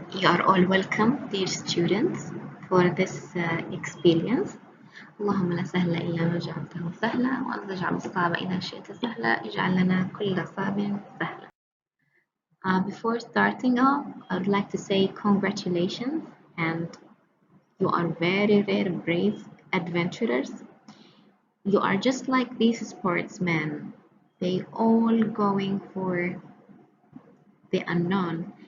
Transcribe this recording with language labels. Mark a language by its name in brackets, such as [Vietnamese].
[English] You are all welcome, dear students, for this experience. [Arabic] اللهم لا سهل إلا ما جعلته سهلا وأنت تجعل الصعب إذا شئت سهلا اجعل لنا كل صعب سهلا. [English] Before starting off, I would like to say congratulations, and you are very, very brave adventurers. You are just like these sportsmen. They all going for the unknown.